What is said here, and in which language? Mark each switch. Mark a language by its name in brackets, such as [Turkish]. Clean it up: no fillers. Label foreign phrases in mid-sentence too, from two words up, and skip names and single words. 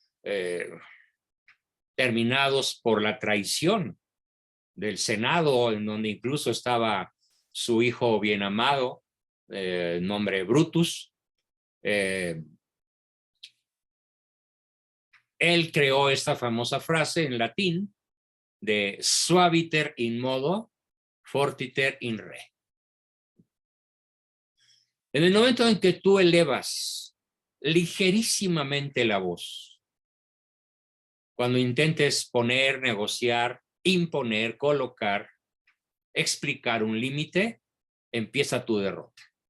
[Spanish] terminados por la traición del Senado, en donde incluso estaba su hijo bien amado, nombre Brutus. Él creó esta famosa frase en latín de [Latin] suaviter in modo, fortiter in re. [Spanish] En el momento en que tú elevas ligerísimamente la voz, cuando intentes poner, negociar, imponer, colocar, explicar un límite, empieza tu derrota.